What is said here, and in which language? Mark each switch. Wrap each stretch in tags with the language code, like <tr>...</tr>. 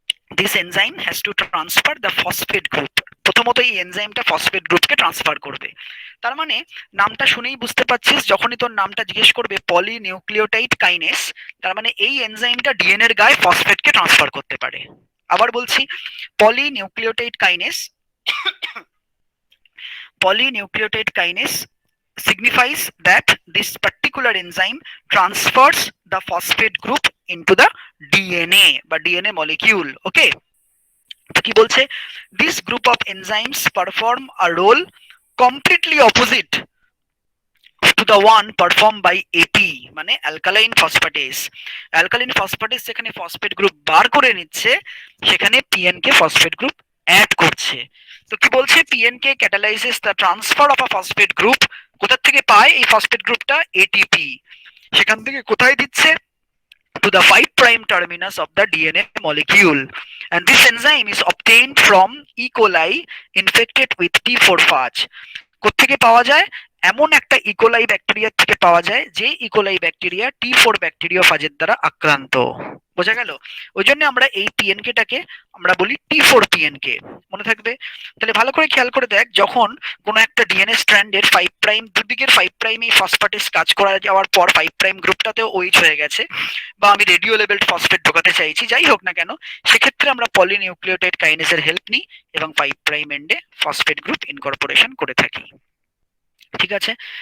<en>This enzyme has to transfer the phosphate group.</en> <bn>প্রথমত এই এনজাইমটা phosphate গ্রুপকে ট্রান্সফার করবে। তার মানে নামটা শুনেই বুঝতে পারছিস, যখনই তোর নামটা জিজ্ঞেস করবে পলিনিউক্লিওটাইড কাইনেস, তার মানে এই এনজাইমটা ডিএনএর গায়ে ফসফেটকে ট্রান্সফার করতে পারে। আবার বলছি,</bn> <en>Polynucleotide kinase, polynucleotide kinase signifies that this particular enzyme transfers the phosphate group into the DNA বা DNA molecule. Okay,</en> <bn>তো কি বলছে,</bn> <en>this group of enzymes perform a role completely opposite to the one performed by AP,</en> <bn>মানে alkaline phosphatase. Alkaline phosphatase যেখানে phosphate group বার করে নিচ্ছে, সেখানে পিএনকে phosphate group add করছে। তো কি বলছে,</bn> <en>PNK catalyses the transfer of a phosphate group.</en> <bn>কোথা থেকে পায় এই ফসফেট গ্রুপটা? এটিপি। সেখান থেকে কোথায় দিচ্ছে?</bn> <en>to the 5 prime terminus of the DNA molecule, and this enzyme is obtained from E. coli infected with T4 phage.</en> <bn>কোত্থেকে পাওয়া যায়? এমন একটা ইকোলাই ব্যাকটেরিয়া থেকে পাওয়া যায় যে ইকোলাই ব্যাকটেরিয়া T4 ব্যাকটেরিয়া ফাজের দ্বারা আক্রান্ত। বোঝা গেল? ওই জন্য আমরা এই পিএনকেটাকে আমরা বলি T4 পিএনকে। মনে থাকবে? তাহলে ভালো করে খেয়াল করে দেখ, যখন কোনো একটা ডিএনএ স্ট্র্যান্ডের 5 প্রাইম দুদিকের 5 প্রাইম এই ফসফেটেস কাজ করা যাওয়ার পর 5 প্রাইম গ্রুপটাতেও ওইচ হয়ে গেছে, বা আমি রেডিও লেভেলড ফসফেট ঢোকাতে চাইছি, যাই হোক না কেন, সেক্ষেত্রে আমরা পলিনিউক্লিওটাইড কাইনেসের হেল্প নিই এবং 5 প্রাইম এন্ডে ফসফেট গ্রুপ ইনকর্পোরেশন করে থাকি। ঠিক আছে?</bn>